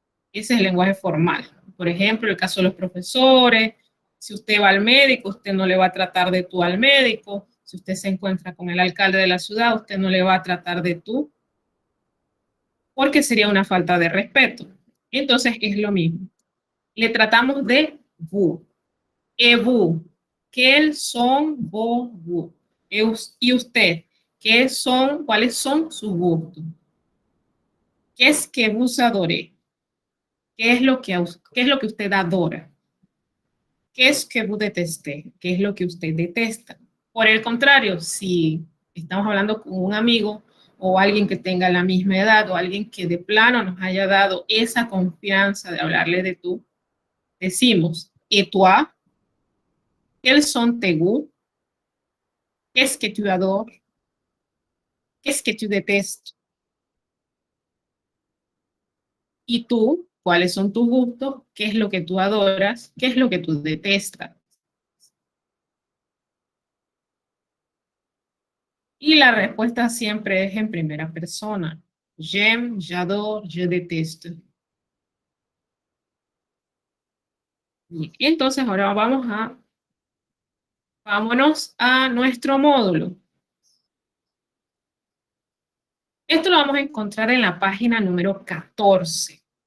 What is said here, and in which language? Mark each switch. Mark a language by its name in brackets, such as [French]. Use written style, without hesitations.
[Spanish] Ese es el lenguaje formal. Por ejemplo, el caso de los profesores, si usted va al médico, usted no le va a tratar de tú al médico. Si usted se encuentra con el alcalde de la ciudad, usted no le va a tratar de tú, porque sería una falta de respeto. Entonces es lo mismo. Le tratamos de vous. [French] Et vous, quels sont vos goûts? [Spanish] Y usted, ¿cuáles son sus gustos? ¿Qué es que [French] vous adorez? [Spanish] ¿Qué es lo que usted adora? [French] ¿Qué es que vous détestez? [Spanish] ¿Qué es lo que usted detesta? Por el contrario, si estamos hablando con un amigo o alguien que tenga la misma edad o alguien que de plano nos haya dado esa confianza de hablarle de tú, decimos, [French] ¿et toi? ¿Quels sont tes goûts? ¿Qu'est-ce que tu adores? ¿Qu'est-ce que tu détestes? [Spanish] ¿Y tú? ¿Cuáles son tus gustos? ¿Qué es lo que tú adoras? ¿Qué es lo que tú detestas? Y la respuesta siempre es en primera persona. [French] J'aime, j'adore, je déteste. [Spanish] Y entonces ahora vámonos a nuestro módulo. Esto lo vamos a encontrar en la página número 14.